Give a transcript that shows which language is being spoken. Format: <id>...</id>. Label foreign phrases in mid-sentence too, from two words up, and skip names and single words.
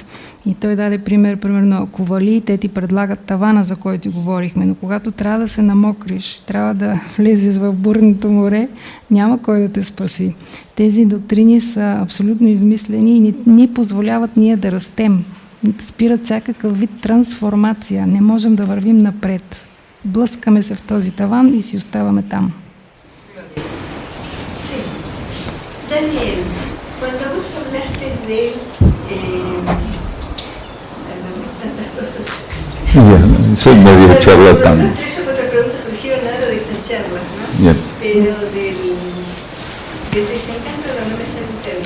<bg>И той даде пример, примерно, ако вали, те ти предлагат тавана, за който говорихме, но когато трябва да се намокриш, трябва да влезеш в бурното море, няма кой да те спаси. Тези доктрини са абсолютно измислени и ни позволяват ние да растем. Спират всякакъв вид трансформация. Не можем да вървим напред. Блъскаме се в този таван и си оставаме там.</bg> <es>Sí. Daniel, cuando vos hablaste de... Soy medio charlatán. Tres o cuatro preguntas surgieron ahora de estas charlas, ¿no? Bien. Pero del desencanto, no me sale el término.</es>